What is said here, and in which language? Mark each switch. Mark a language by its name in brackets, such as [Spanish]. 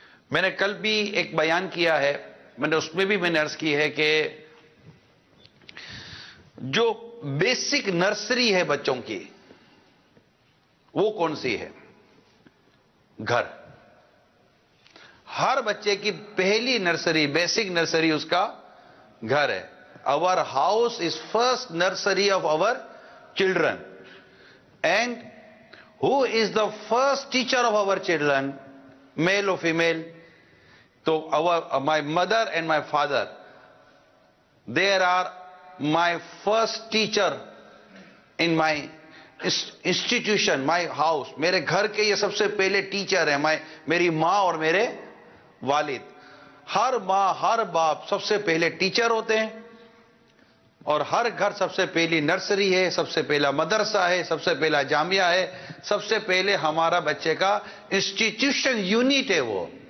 [Urdu] میں نے کل بھی ایک بیان کیا ہے, اس میں بھی میں نے عرض کی ہے کہ جو بیسک نرسری ہے بچوں کی, وہ کون سی ہے؟ گھر. ہر بچے کی پہلی نرسری, بیسک نرسری اس کا گھر ہے. [English] Our house is first nursery of our children. And who is the first teacher of our children, male or female? So my mother and my father, they are my first teacher in my institution, my house. [Urdu] میرے گھر کے یہ سب سے پہلے teacher ہیں, میری ماں اور میرے والد. ہر ماں ہر باپ سب سے پہلے ٹیچر ہوتے ہیں, اور ہر گھر سب سے پہلی نرسری ہے, سب سے پہلا مدرسہ ہے, سب سے پہلا جامعہ ہے, سب سے پہلے ہمارا بچے کا انسٹیٹیوشن یونٹ ہے وہ.